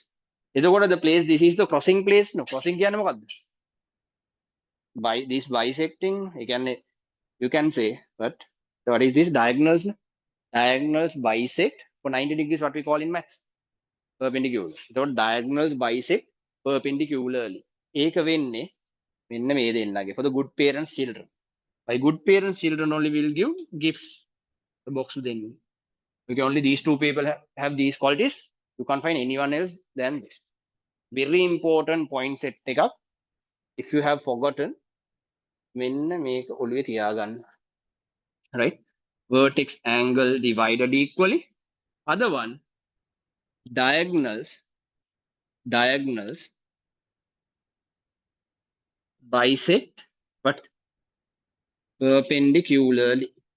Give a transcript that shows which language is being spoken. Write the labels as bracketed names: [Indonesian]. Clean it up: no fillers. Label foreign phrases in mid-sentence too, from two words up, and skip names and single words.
[English] The place, this is the crossing place. No, crossing by this bisecting, you can say, but what is this? Diagonals? Diagonals bisect for 90 degrees, what we call in maths. Perpendicular. So diagonals bisect perpendicularly. [Sinhala] ඒක වෙන්නේ මෙන්න මේ දෙන්නගේ [English] for the good parents children. By good parents children only will give gifts. The box then. Okay, only these two people have these qualities. You can't find anyone else than this. Very important point set take up. If you have forgotten, [Sinhala] මෙන්න මේක ඔළුවේ තියාගන්න. [English] Right? Vertex angle divided equally. Other one, diagonals bisect but perpendicularly.